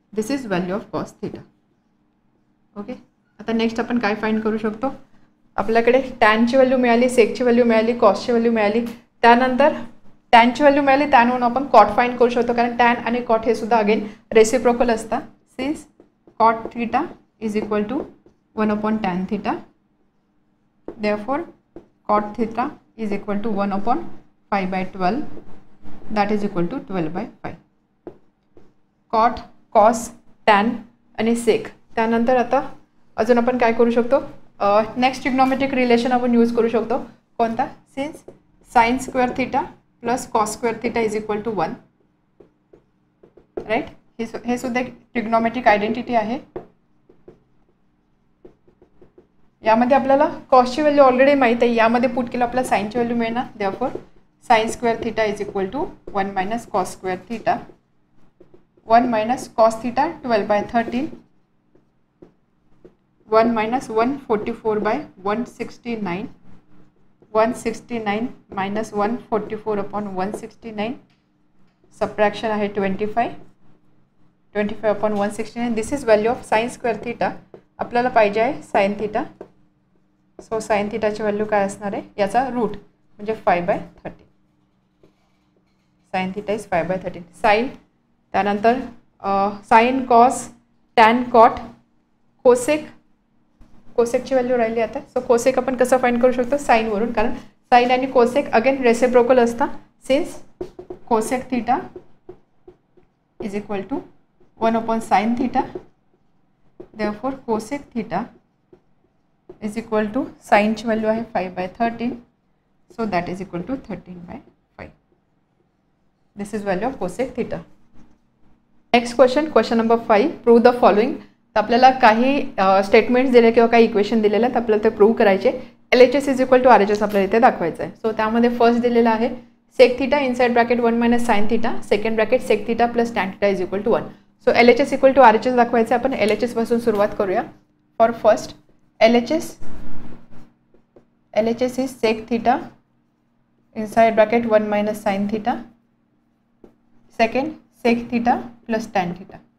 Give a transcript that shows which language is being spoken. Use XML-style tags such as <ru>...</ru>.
<en>This is value of cos theta.</en> <mr>Okay, आता next आपण काय फाइंड करू शकतो? आपल्याकडे टॅनची व्हॅल्यू मिळाली, सेकची व्हॅल्यू मिळाली, कॉसची व्हॅल्यू मिळाली. त्यानंतर टॅनची व्हॅल्यू मिळाली, त्यानंतर आपण कॉट फाइंड करू शकतो, कारण टॅन आणि कॉट हे सुद्धा अगेन रेसिप्रोकल असतात.</mr> <en>Since cot theta is equal to 1/tan theta, therefore cot theta is equal to 1/5/12, that is equal to 12/5.</en> <mr>cot, cos, tan आणि sec. त्यानंतर आता अजून आपण काय करू शकतो? नेक्स्ट ट्रिग्नोमेट्रिक रिलेशन आपण यूज करू शकतो. कोणता?</mr> <en>Since sine square theta plus cos square theta is equal to 1, right.</en> <mr>हे सुद्धा एक ट्रिग्नोमेट्रिक आयडेंटिटी आहे. यामध्ये आपल्याला कॉसची व्हॅल्यू ऑलरेडी माहीत आहे, यामध्ये पुट केलं आपल्याला साईनची व्हॅल्यू मिळणार.</mr> <en>Therefore sine square theta is equal to 1 minus cos square theta, 1 minus cos theta 12/13, 1 minus 144 by 169. 169 minus 144 upon 169.</en> <mr>Subtraction आहे 25.</mr> <en>25 upon 169. This is value of sin square theta.</en> <mr>आपल्याला पाहिजे आहे sin theta. So sin theta ची value काय असणार आहे, याचा route म्हणजे 5/13.</mr> <en>sin theta is 5/13. sin, त्यानंतर sin cos tan cot cosec.</en> <mr>कोसेकची value राहिली आता. सो कोसेक आपण कसं फाइंड करू शकतो, साइन वरून, कारण साइन आणि कोसेक अगेन रेसिप्रोकल असतात.</mr> <en>since cosec theta is equal to 1 upon sin theta, therefore cosec theta is equal to sin</en> <mr>ची व्हॅल्यू आहे</mr> <en>5/13, so that is equal to 13/5. This is value of cosec theta. Next question, question number 5. Prove the following.</en> <mr>तर आपल्याला काही statements दिले किंवा काही equation दिलेले आहेत, आपल्याला ते प्रूव्ह करायचे. LHS is equal to RHS आपल्याला इथे दाखवायचं आहे. सो त्यामध्ये फर्स्ट दिलेलं आहे sec theta inside bracket 1 minus sin theta, second bracket sec theta plus tan theta is equal to 1. So LHS equal to RHS दाखवायचं. आपण LHS पासून सुरुवात करूया. For first LHS is sec theta inside bracket 1 minus sin theta, second sec theta plus tan theta.</mr>